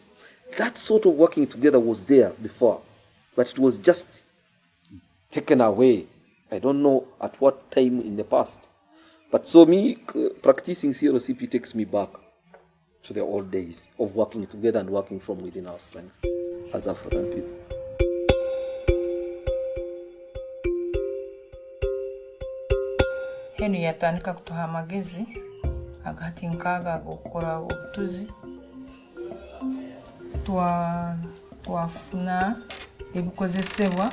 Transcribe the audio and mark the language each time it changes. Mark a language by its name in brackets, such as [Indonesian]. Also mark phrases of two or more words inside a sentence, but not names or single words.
[English] That sort of working together was there before, but it was just taken away. I don't know at what time in the past. But so me, practicing CRCP takes me back to the old days of working together and working from within our strength as African people. [Nyoro] Henu yatandika kutuha amagezi agati nkaga agokora obutuzi twafuna ebikozesebwa